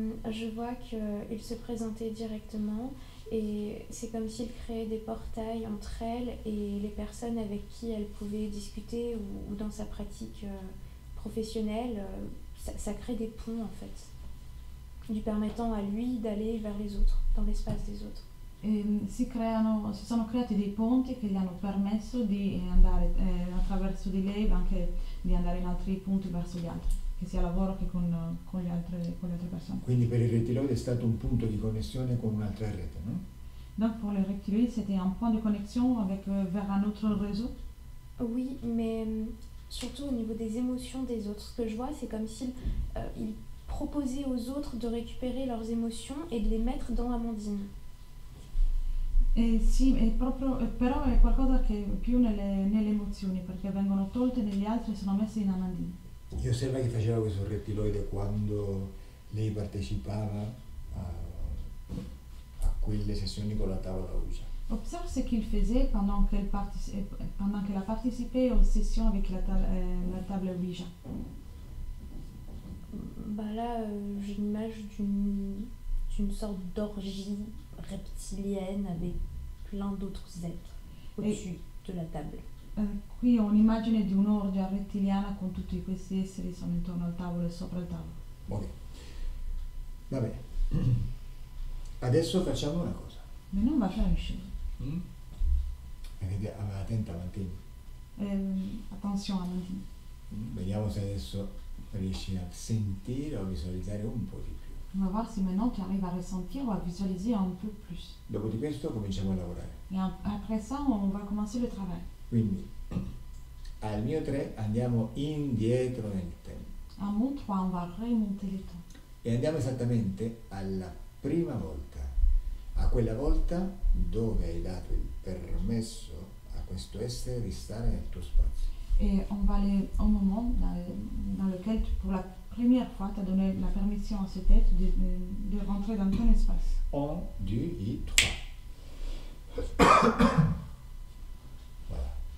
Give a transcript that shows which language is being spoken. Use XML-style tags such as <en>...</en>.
<fr>Je vois qu'il se présentait directement et c'est comme s'il créait des portails entre elle et les personnes avec qui elle pouvait discuter ou dans sa pratique professionnelle. Ça crée des ponts en fait, lui permettant à lui d'aller vers les autres, dans l'espace des autres.</fr> <it>E si sono creati dei ponti che gli hanno permesso di andare attraverso di lei, anche di andare in altri punti verso gli altri, che sia lavoro che con le altre persone. Quindi per il rettiloide è stato un punto di connessione con un'altra rete, no?</it> <fr>Donc pour les reptiloïdes, c'était un point de connexion avec, vers un autre réseau. Oui, mais surtout au niveau des émotions des autres. Ce que je vois, c'est comme s'il il proposait aux autres de récupérer leurs émotions et de les mettre dans Amandine.</fr> <it>Sì, però è qualcosa che più nelle emozioni, perché vengono tolte negli altri e sono messe in Amandine. E osserva che faceva questo rettiloide quando lei partecipava a quelle sessioni con la tavola Ouija.</it> <fr>Observe ce qu'il faisait pendant qu'elle a participé aux sessions avec la table Ouija. Là, j'ai l'image d'une sorte d'orgie reptilienne avec plein d'autres êtres au-dessus de la table.</fr> <it>Qui ho un'immagine di un'orgia rettiliana con tutti questi esseri sono intorno al tavolo e sopra il tavolo. Ok, va bene. Adesso facciamo una cosa.</it> <fr>Maintenant, on va faire une chose.</fr> <it>Attenta Amandine.</it> <fr>Attention Amandine.</fr> <it>Vediamo se adesso riesci a sentire o visualizzare un po' di più.</it> <fr>On va voir si maintenant tu arrives à ressentir ou à visualiser un peu plus.</fr> <it>Dopo di questo cominciamo a lavorare.</it> <fr>Et après ça, on va commencer le travail.</fr> <it>Quindi Al mio 3 andiamo indietro nel tempo</it> <fr>À mon 3, on va remonter le temps.</fr> <it>e andiamo esattamente alla prima volta, a quella volta dove hai dato il permesso a questo essere di stare nel tuo spazio.</it> <fr>Et on va aller au moment dans lequel, pour la première fois, tu as donné la permission à cet être de rentrer dans ton espace. 1, 2 et 3. Voilà.</fr>